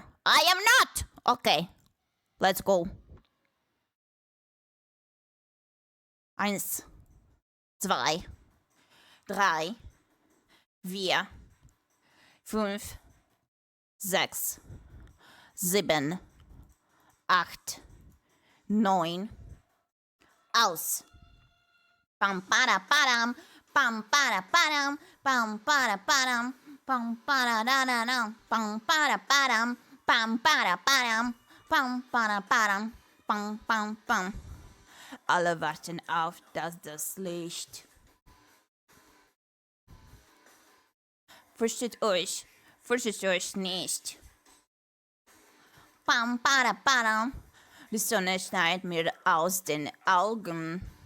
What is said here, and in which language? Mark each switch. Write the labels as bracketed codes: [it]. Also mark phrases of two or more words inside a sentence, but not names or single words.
[en] I am not! Okay. Let's go. 1, 2, 3, 4, 5, 6, 7, 8, 9. [de] Aus. Pam para param, pam para param, pam para param, pam para da pam para param, pam para param, pam para param, pam pam pam. Alle warten auf, dass das Licht. Fürchtet euch nicht. Pam para param. Die Sonne schneit mir aus den Augen.